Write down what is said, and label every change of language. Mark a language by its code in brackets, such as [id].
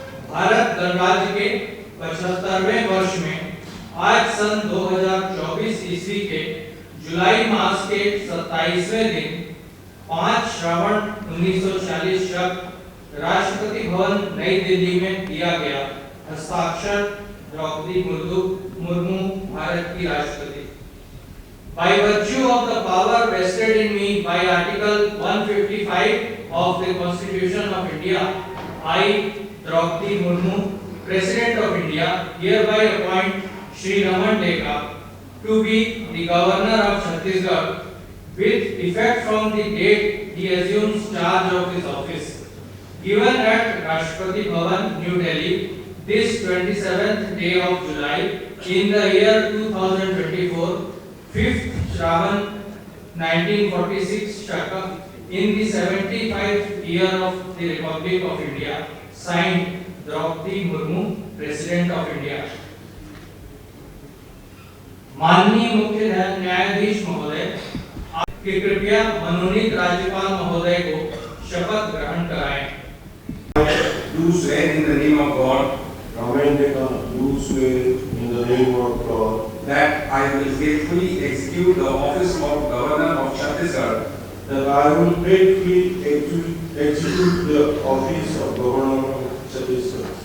[hi] भारत गणराज्य के 75वें वर्ष में आज सन 2024 ईस्वी के जुलाई मास के 27वें दिन 5 श्रावण 1940 शक राष्ट्रपति भवन नई दिल्ली में दिया गया। हस्ताक्षर द्रौपदी मुर्मू, भारत की राष्ट्रपति। [en] By virtue of the power vested in me by Article 155 of the Constitution of India, I, Draupadi Murmu, President of India, hereby appoint Shri Raman Deka to be the Governor of Chhattisgarh with effect from the date he assumes charge of his office. Given at Rashtrapati Bhavan, New Delhi, this 27th day of July in the year 2024, 5th Shravan 1946 Shaka, in the 75th year of the Republic of India, signed Draupadi Murmu, President of India. [hi] माननीय मुख्य न्यायाधीश महोदय, आपके कृपया मनोनीत राज्यपाल महोदय को शपथ ग्रहण कराएं। [en] Do swear in the name of God Raman Deka do swear in the name of God that I will faithfully execute the office of Governor of Chhattisgarh, that I will faithfully execute the office of Governor of Chhattisgarh